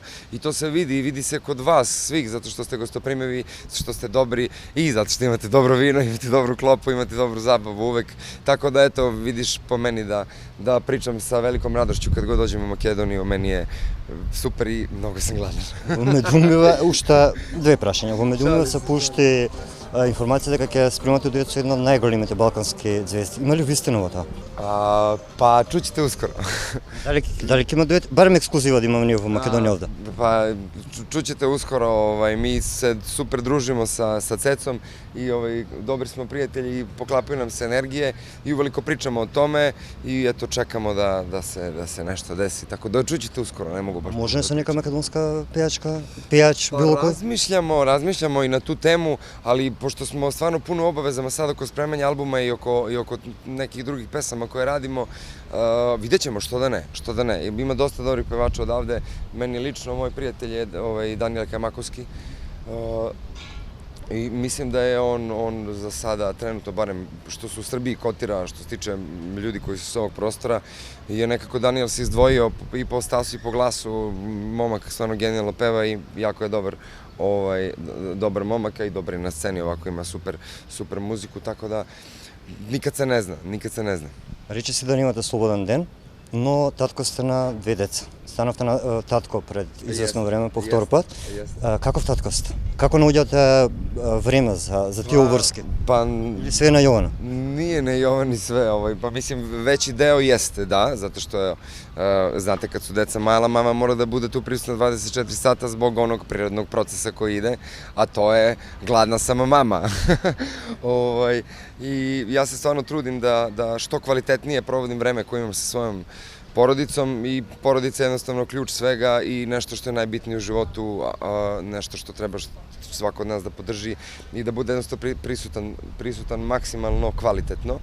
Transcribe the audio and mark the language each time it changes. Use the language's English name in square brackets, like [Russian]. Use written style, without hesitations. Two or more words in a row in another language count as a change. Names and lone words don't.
[Serbian] I to se vidi se kod vas svih, zato što ste gostoprimivi, što ste dobri i zato što imate dobro vino, imate dobru klopu, imate dobru zabavu uvek. Tako da eto, vidiš po meni da pričam sa velikom radošću kad god dođem u Makedoniju, meni je super i mnogo sam gladan. [Macedonian] Во Медумива, уште две прашања. Во Медумива се пушти информација дека ќе спремате дует со една од најголемите балкански звезди. Има ли вистина во тоа? [Serbian] Pa čućete uskoro. [Macedonian] Дали ќе има дует, барем ексклузива да имаме ние во Македонија овде? [Serbian] Pa čućete uskoro, mi se super družimo sa Cecom i dobri smo prijatelji i poklapaju nam se energije i uveliko pričamo o tome i eto čekamo da se nešto desi, tako da čućete uskoro, ne mogu baš. [Macedonian] Може со нека македонска пејач, било кој? [Serbian] Razmišljamo i na tu temu, ali pošto smo stvarno puno obavezama sad oko spremanja albuma i oko nekih drugih pesama koje radimo, vidjet ćemo što da ne. Ima dosta dobrih pevača odavde, meni lično, moj prijatelj je Daniel Kajmakovski i mislim da je on za sada trenutno, barem što se u Srbiji kotira, što se tiče ljudi koji su s ovog prostora, je nekako Daniel se izdvojio i po stasu i po glasu, momak stvarno genijalno peva i jako je dobar momak i dobar je na sceni, ovako ima super muziku, tako da nikad se ne zna. [Macedonian] Рече се да немате слободен ден, но татко сте на две деца. Станавте на татко пред известно време по втор пат. Каков татко сте? Како наоѓате време за тие обврски? [Serbian] Pa [Macedonian] Или све на Јована? [Serbian] Nije na Jovani sve, pa mislim veći deo jeste, da, zato što znate kad su deca mala, mama mora da bude tu prisutna 24 sata zbog onog prirodnog procesa koji ide, a to je gladna sama mama. I ja se stvarno trudim da što kvalitetnije provodim vreme koje imam sa svojom porodicom i porodica je jednostavno ključ svega i nešto što je najbitnije u životu, nešto što treba svako od nas da podrži i da bude jednostavno prisutan maksimalno kvalitetno.